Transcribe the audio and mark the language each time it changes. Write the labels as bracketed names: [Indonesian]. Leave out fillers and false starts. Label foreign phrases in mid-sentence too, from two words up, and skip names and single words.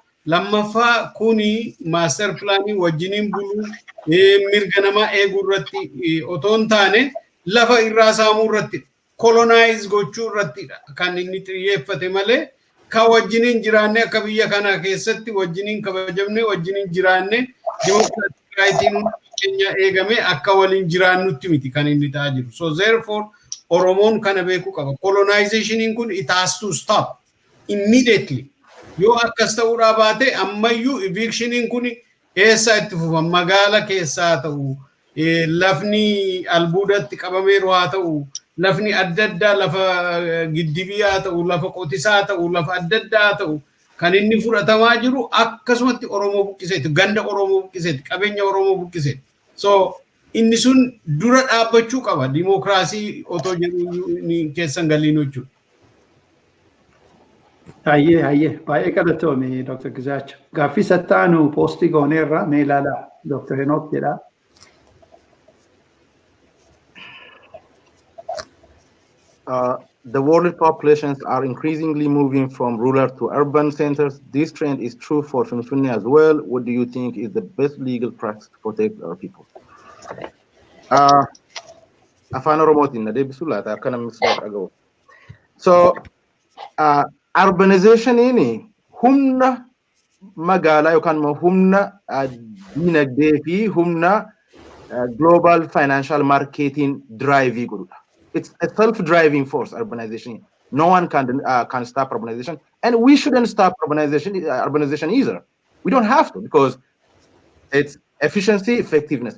[Oromo] Lammaffaa kuni [English] master planning [Oromo] wajjiniin buluu mirga namaa eeguu irratti otoon taane lafa irraa saamuu irratti colonize gochuu irratti kan inni xiyyeeffate malee ka wajjiniin jiraanne akka biyya kana keessatti wajjiniin kabajamne wajjiniin jiraanne democratic rightiin Kenya eegame akka waliin jiraannutti miti kan inni ta'aa jiru. [English] So therefore [Oromo] Oromoon kana beekuu qaba. Colonization kun [English] it has to stop immediately. [Oromo] Yoo akkas ta'uudhaa baate ammayyuu eviction kun eessa itti fufa magaala keessaa ta'u lafni albuudatti qabameeru haa ta'u lafni adda addaa lafa giddibii haa ta'u lafa qotisaa ta'u lafa adda addaa ta'u kan inni fudhatamaa jiru akkasumatti Oromoo buqqiseeti ganda Oromoo buqqiseeti qabeenya Oromoo buqqiseeti. So inni sun dura dhaabbachuu qaba dimokiraasii otoo jedhu keessan galiin jechuudha. Aye, baay'ee qabatoomi Dr. Gizaach. Gaaffii sattaanu poostii gooneerra mee ilaala Dr. Henok jedha. [English] The world populations are increasingly moving from rural to urban centers. This trend is true for Finfinne as well. What do you think is the best legal practice to protect our people? [Oromo] Afaan Oromootiin na deebisuu laata akkana misdaaf dhaga'u. So, urbanization humna magaalaa yookaan humna dinagdee fi humna [English] global financial marketing drive [Oromo] godhudha. [English] It's a self-driving force, urbanization. No one can stop urbanization, and we shouldn't stop urbanization either. We don't have to because it's efficiency, effectiveness.